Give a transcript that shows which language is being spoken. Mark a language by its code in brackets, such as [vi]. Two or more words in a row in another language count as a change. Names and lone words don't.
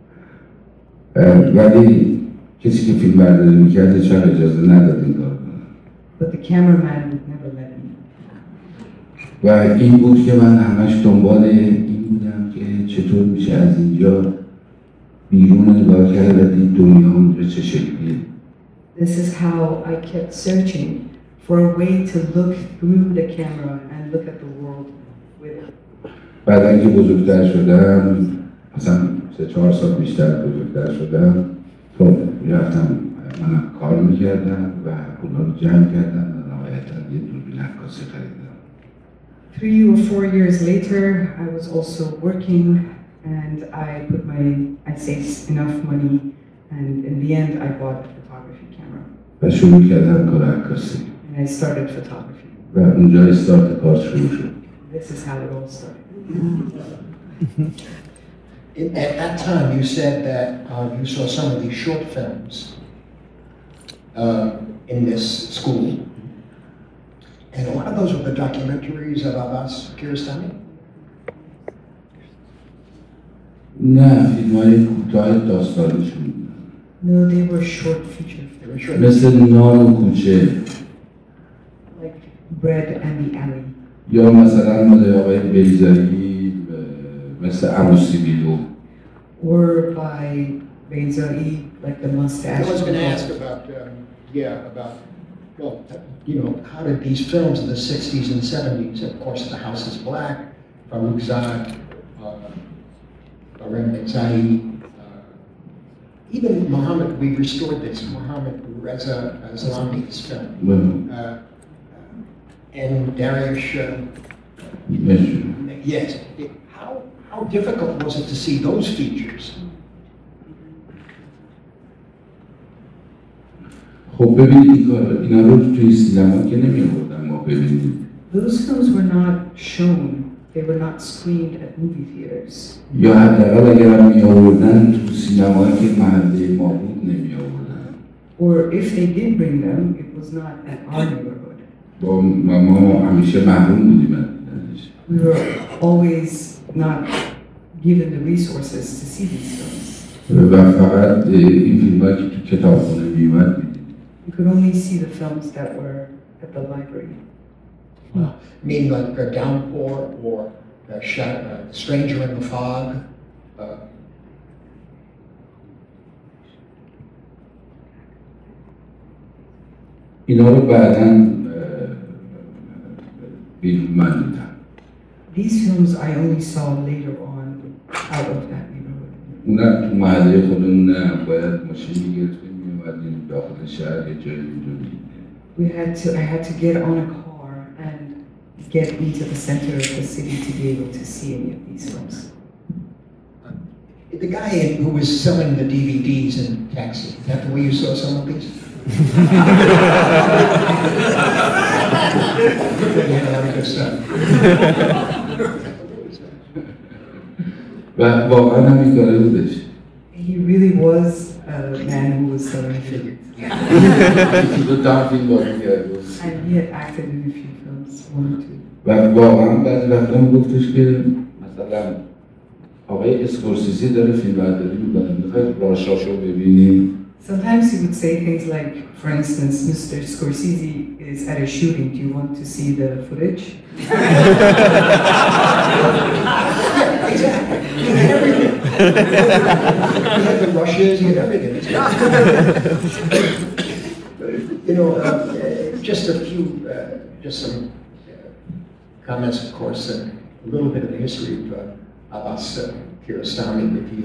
[fa] ولی کسی که فیلم برداری میکرد هیچ وقت اجازه نداد این کار کنه. [en] But the cameraman would never let me. [fa] و این بود که من همش دنبال این بودم که چطور میشه از اینجا بیرون نگاه کرد و دید دنیا اونجا چه شکلیه. [en] This is how I kept searching for a way to look through the camera and look at the world with it. [fa] بعد که بزرگتر شدم، مثلا 3-4 سال بیشتر بزرگتر شدم، خب رفتم من کار میکردم و اونا رو جمع کردم و نهایتا یه دوربین عکاسی خریدم. [en] 3 or 4 years later, I was also working and I put I saved enough money and in the end I bought a photography camera. [fa] و شروع کردم کار عکاسی. [en] And I started photography. [fa] و اونجا استارت کار شروع شد. [en] This is how it all started. At that time, you said that you saw some of these short films in this school. And a lot of those were the documentaries of Abbas Kiarostami? [fa] نه، فیلم‌های کوتاه داستانیشون. [en] No, they were short features. They were short. [fa] مثل نان و کوچه. [en] Like Bread and the Alley. [fa] یا مثلا مال آقای بیزایی مثل عروسی بیلو. [en] Or by Beizai, like the mustache. I was going to ask about, well, you know, how did these films in the 60s and 70s, of course, The House is Black, Faroukzad, Barem Beizai, even Muhammad, we restored this, Muhammad Reza Islami's film. And Dariush, yes. How difficult was it to see those features? [fa] خب ببینید اینا رو توی سینما که نمی آوردن ما ببینید. [en] Those films were not shown. They were not screened at movie theaters. [fa] یا حداقل اگر هم می آوردن تو سینمایی که محله ما بود نمی آوردن. [en] Or if they did bring them, it was not at our neighborhood. [fa] ما همیشه محروم بودیم از دیدنش. [en] We were always not given the resources to see these films. [fa] و فقط این فیلم‌هایی که تو کتابخونه میومد دیدیم. [en] You could only see the films that were at the library. I mean, like Downpour or Stranger in the Fog. [fa] اینا رو بعداً بیرون من دیدم. [en] These films I only saw later on out of that neighborhood. [fa] اونم تو محله خودمون نه، باید ماشین میگرفتیم میومدیم داخل شهر یه جایی میدونیم. [en] I had to get on a car and get into the center of the city to be able to see any of these films. The guy who was selling the DVDs in Taxi, is that the way you saw some of these? [fa] و واقعا هم این کاره بودش. [en] He really was a man who was selling figures. [fa] دو تا فیلم بازی کرده بود. [en] And he had acted in a few films, 1 or 2. [fa] و واقعا بعضی وقتا هم گفتش که مثلا آقای اسکورسیزی داره فیلم برداری میکنه، میخواید راشاشو ببینیم. [en] Sometimes he would say things like, for instance, Mr. Scorsese is at a shooting. Do you want to see the footage? Exactly. He had everything. He had the rushes, he had everything. You know, just a few, just some comments, of course, and a little bit of the history of Abbas Kiarostami with you.